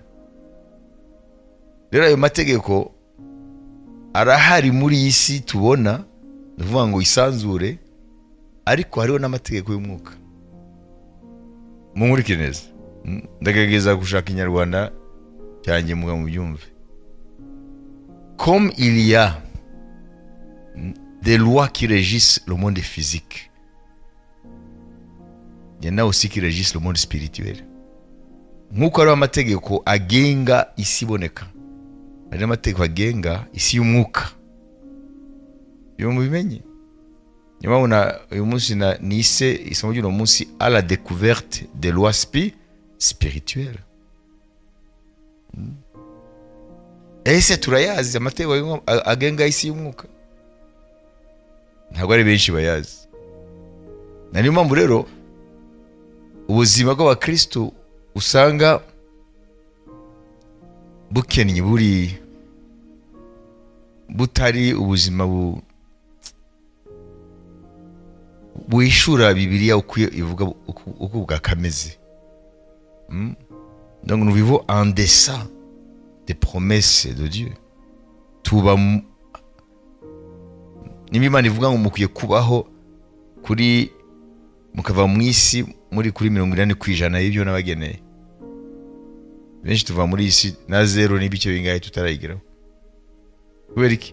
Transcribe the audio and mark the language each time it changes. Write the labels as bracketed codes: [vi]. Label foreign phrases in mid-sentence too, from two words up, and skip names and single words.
[rw] Rero ayo mategeko arahari muri iyi si tubona, nuvuga ngo isanzure, ariko hariho n'amategeko y'umwuka. Munkurikire neza. Ndagerageza gushaka Ikinyarwanda cyanjye muga mu byumve. [fr] Comme il y a des lois qui régissent le monde physique, il y en a aussi qui régissent le monde spirituel. [rw] Nkuko ari amategeko agenga isi iboneka, hari amategeko agenga isi y'umwuka. Yo mubimenye. Nyuma uyu munsi nise isomo ry'uno munsi [fr] à la découverte des lois spirituelles. [rw] Ese turayazi amategeko agenga isi y'umwuka? Ntabwo ari benshi bayazi. Niyo mpamvu rero ubuzima bw'abakristo usanga bukennye, butari ubuzima buishura Bibiliya uko ivuga uko bwakameze. [fr] Donc nous vivons en deçà des promesses de Dieu. [rw] Tuba n'Imana ivuga ngo mukwiye kubaho kuri mukava mu isi muri kuri 80% y'ibyo nabageneye. Benshi tuva muri isi na zero n'ibice bingahe tutarayigeraho. Kubera iki?